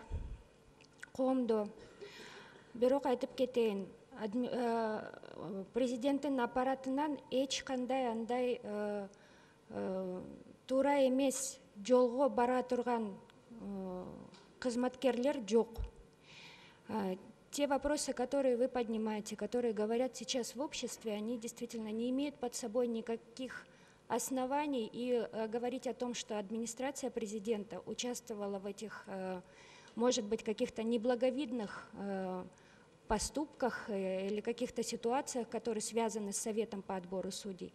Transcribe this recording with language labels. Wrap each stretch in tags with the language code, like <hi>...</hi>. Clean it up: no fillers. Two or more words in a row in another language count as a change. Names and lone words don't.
<ky>Коомдо. Бирок айтып кетейин, президенттин аппаратынан эч кандай андай туура эмес жолго бара турган кызматкерлер жок.</ky> <ru>Те вопросы, которые вы поднимаете, которые говорят сейчас в обществе, они действительно не имеют под собой никаких оснований. И говорить о том, что администрация президента участвовала в этих, может быть, каких-то неблаговидных поступках или каких-то ситуациях, которые связаны с Советом по отбору судей.</ru>